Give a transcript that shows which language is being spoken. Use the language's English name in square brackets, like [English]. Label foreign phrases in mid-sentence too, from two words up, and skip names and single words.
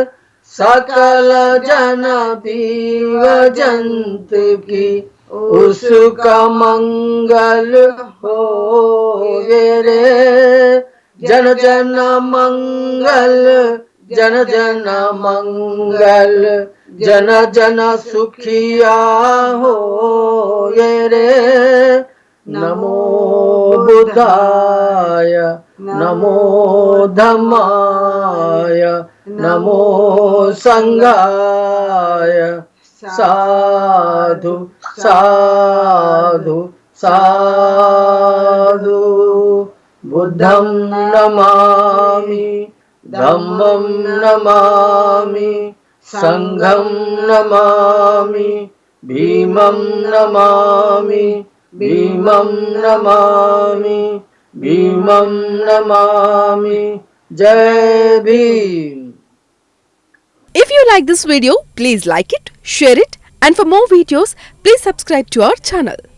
[Hindi] सकल जन जीव जंतु की उसका मंगल होए रे। जन जन मंगल, जन जन मंगल, जन जन सुखिया होए रे। [Pali] नमो बुद्धाय, नमो धम्माय, नमो संघाय। साधु साधु साधु। बुद्धं नमामि, धम्मं नमामि, संघं नमामि, भीमं नमामि, भीमं नमामि, भीमं नमामि। [Hindi] जय भीम। [English] If you like this video, please like it, share it, and for more videos, please subscribe to our channel.